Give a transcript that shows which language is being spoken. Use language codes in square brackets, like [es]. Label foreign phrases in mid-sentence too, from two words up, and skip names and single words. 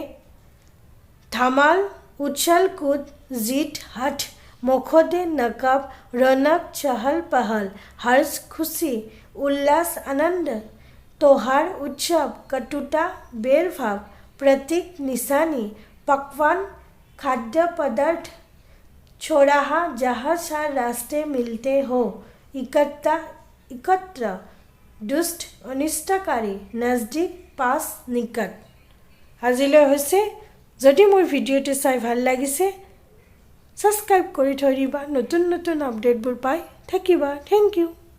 [hi] धमाल, उछल कूद, जीत, हठ, मोखोदे, नकाब, रौनक, चहल पहल, हर्ष, खुशी, उल्लास, आनंद, त्योहार, उत्सव, कटुता, भेदभाव, प्रतीक, निशानी, पकवान, खाद्य पदार्थ, चौराहा जहाँ चार रास्ते मिलते हो, एकत्र, दुष्ट, अनिष्टकारी, नजदीक, पास, निकट। [as] आजिলৈ হৈছে। যদি মোৰ ভিডিঅ'টো চাই ভাল লাগিছে সাবস্ক্ৰাইব কৰি থৈ দিবা, নতুন নতুন আপডেটবোৰ পাই থাকিবা। [en] Thank you.